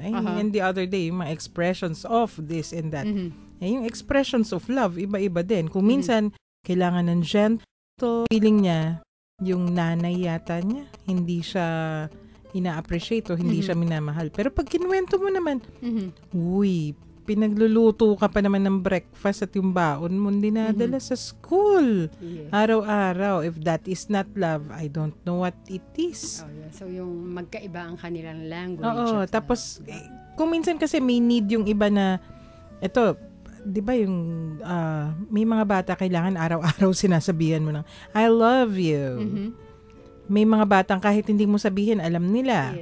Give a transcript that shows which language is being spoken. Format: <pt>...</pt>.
<en>And the other day, yung mga expressions of this and that.</en> <tl>Yung</tl> <en>expressions of love,</en> <tl>iba-iba din. Kung minsan, kailangan ng gentle. Feeling niya, yung nanay yata niya, hindi siya ina-appreciate o hindi siya minamahal. Pero pag kinuwento mo naman, uy, pinagluluto ka pa naman ng breakfast at yung baon mo dinadala sa school.</tl> <en>Yes.</en> <tl>Araw-araw.</tl> <en>If that is not love, I don't know what it is. Oh, yeah.</en> <tl>So, yung magkaiba ang kanilang language. Oo. Tapos, kung minsan kasi may need yung iba na, eto, di ba yung may mga bata kailangan araw-araw sinasabihan mo ng</tl> <en>I love you.</en> <tl>May mga batang kahit hindi mo sabihin, alam nila.</tl>